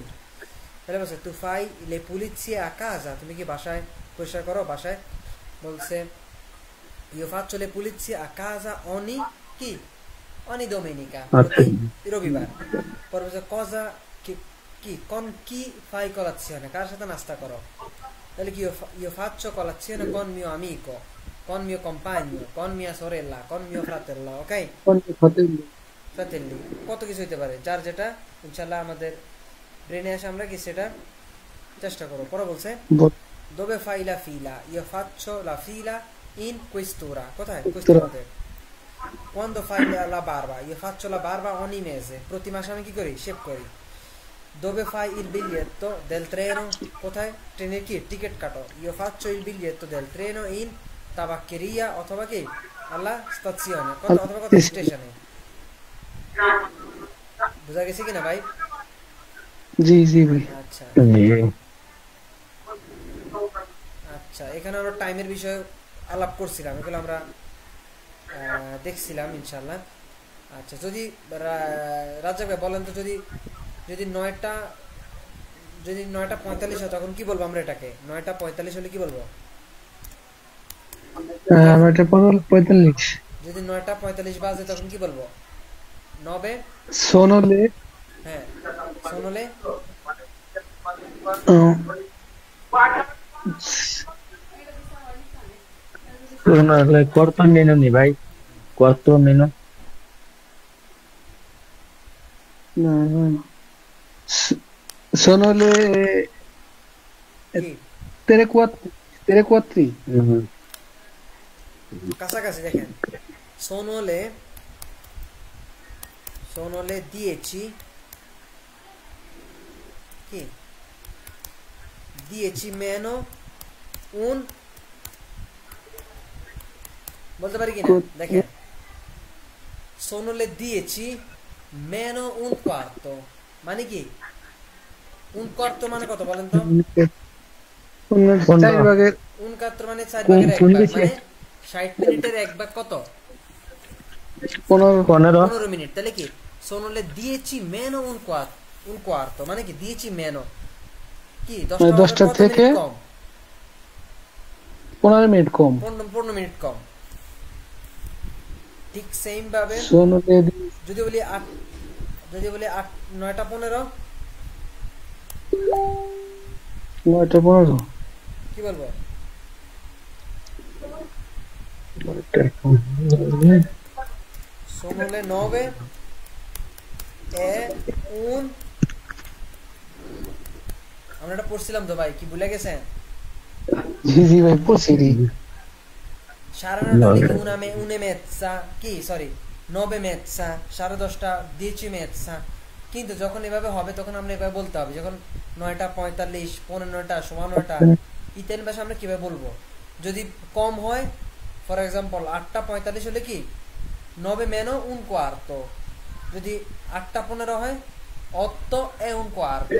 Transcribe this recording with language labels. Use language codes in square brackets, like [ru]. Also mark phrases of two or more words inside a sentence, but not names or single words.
[bn] তাহলে বলছে [it] tu fai le pulizie a casa, [bn] তুমি কি বাসায় পরিষ্কার করো, বাসায়। [it] বলছে io faccio le pulizie a casa ogni chi? ogni domenica, [bn] আচ্ছা [it] ok? [bn] রবিবার। পরে বলছে [it] cosa কি con chi fai colazione, [bn] কার সাথে নাস্তা করো? তাহলে কি [it] io faccio colazione con mio amico, con mio compagno, con mia sorella, con mio fratello, ok? [bn] fratelli কত কিছু হইতে পারে, যার যেটা ইনশাআল্লাহ আমাদের ব্রেনে আসে আমরা কি সেটা চেষ্টা করব। পরে বলছে [it] dove fai la fila, io faccio la fila in quest'ora, কোথায়? quest'ora। quando fai la barba, io faccio la barba ogni mese, [bn] প্রতি মাসে আমি কি করি? শেভ করি। [it] dove fai il biglietto del treno, [bn] কোথায় ট্রেনের কি টিকিট কাটো? [it] io faccio il biglietto del treno in tabaccheria [bn] অথবা কি [it] alla stazione, [bn] অথবা কত স্টেশনে। বুঝা গেছে কিনা ভাই? জি জি ভাই। আচ্ছা জি। আচ্ছা, এখানে আমরা টাইমের বিষয়ে আলাপ করছিলাম, এগুলো আমরা দেখছিলাম ইনশাআল্লাহ। আচ্ছা, যদি রাজ্জাক ভাই বলেন তো, যদি যদি 9:45 হয় তখন কি বলবো আমরা এটাকে? 9:45 হলে কি বলবো? 9:45 যদি 9:45 বাজে তখন কি বলবো? 9 সোনলে হ্যাঁ সোনলে [it] Sono corto meno ni [bn] ভাই, কত [it] মেনু? sono le [bn] কি 3:4 কাছাকাছি দেখেন, সোনলে 10 কি [it] 10 meno un [bn] বলতে পারি কিনা দেখেন, [it] sono le 10 meno un quarto [bn] মানে কি? [it] un quarto [bn] মানে কত বলেন তো? চার ভাগের [it] un quarto [bn] মানে 4 ভাগের 1 ভাগ, মানে 60 মিনিটের 1 ভাগ কত? 15 মিনিট। তাহলে কি [it] sono le 10 meno un quarto [bn] মানে কি [it] 10 meno কি [bn] 10টা থেকে 15 মিনিট কম। 15 মিনিট কম। ঠিক সেম ভাবে যদি বলি 8 9:15 কি বলবো? [it] sono le 9 e un [bn] আমরা এটা পড়ছিলাম তো ভাই, কি ভুলে গেছেন? জি জি ভাই পড়ছি। 9:30 [it] una mezza [bn] কি সরি 9:30 10:30 10:30। কিন্তু যখন এভাবে হবে তখন আমরা এভাবে বলতে হবে, যখন 9:45 9:15 9:15 এই তিন ভাষা আমরা কিভাবে বলবো? যদি কম হয় [en] for example [bn] 8:45 হলে কি [it] 9 meno un quarto, [bn] যদি 8:15 হয় [it] 8 e un quarto।